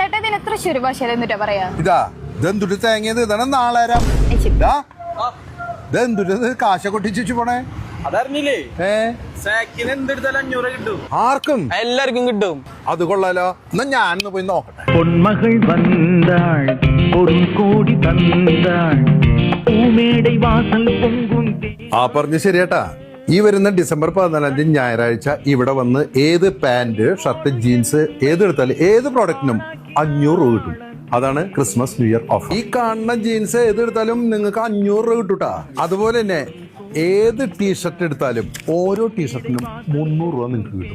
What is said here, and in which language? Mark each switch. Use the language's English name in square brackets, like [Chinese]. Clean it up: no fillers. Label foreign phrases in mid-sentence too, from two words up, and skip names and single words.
[Malayalam] ഇതിന് തൃശ്ശൂർ ഭാഷയിൽ എന്നിട്ടാ പറയാ? ഇതാ ഇതെന്തുട്ട് തേങ്ങിയത് ഇതാണ് നാളേരം. ഇതെന്തുട്ട് കാശ കൊട്ടിച്ചു പോണേ അതറിഞ്ഞില്ലേ? സാക്കിന് എന്തെടുത്താലും 500 കിട്ടും. ആർക്കും എല്ലാവർക്കും കിട്ടും. അത് കൊള്ളാലോ. എന്നാ ഞാനൊന്ന് പോയി നോക്കട്ടെ. [Tamil] பொன்மகள் வந்தாள் பொருள் கோடி தந்தாள் பூமேடை வாசல் பொங்கும் [Malayalam] ആ പറഞ്ഞ ശരിയേട്ടാ. ഈ വരുന്ന ഡിസംബർ 14 ഞായറാഴ്ച ഇവിടെ വന്ന് ഏത് [English] pant shirt jeans [Malayalam] ഏതെടുത്താലും ഏത് പ്രോഡക്റ്റിനും 500 രൂപ കിട്ടും. അതാണ് [English] Christmas New Year offer. [Malayalam] ഈ കാണുന്ന ജീൻസ് ഏതെടുത്താലും നിങ്ങൾക്ക് 500 രൂപ കിട്ടൂട്ടാ. അതുപോലെ തന്നെ ഏത് ടീഷർട്ട് എടുത്താലും ഓരോ ടീഷർട്ടിനും 300 രൂപ നിങ്ങൾക്ക് കിട്ടും.